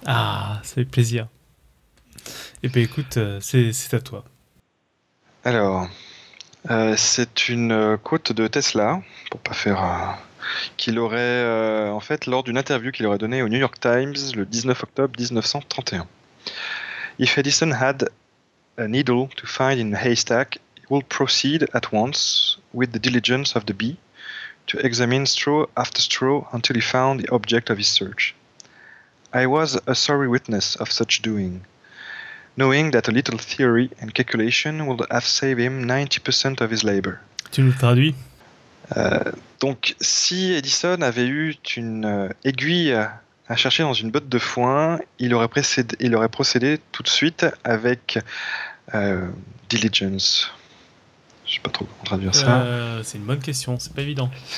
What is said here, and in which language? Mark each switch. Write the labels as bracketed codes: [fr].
[fr] Ah, ça fait plaisir. Et ben écoute, c'est à toi. Alors, c'est une quote de Tesla, pour pas faire. Qu'il aurait, en fait, lors d'une interview qu'il aurait donnée au New York Times le 19 octobre 1931. [en] If Edison had a needle to find in a haystack, he would proceed at once with the diligence of the bee to examine straw after straw until he found the object of his search. I was a sorry witness of such doing. Knowing that a little theory and calculation would have saved him 90% of his labor. [fr] Tu nous traduis? Donc, si Edison avait eu une aiguille à chercher dans une botte de foin, il aurait procédé tout de suite avec diligence. Je sais pas trop comment traduire ça. C'est une bonne question, c'est pas évident.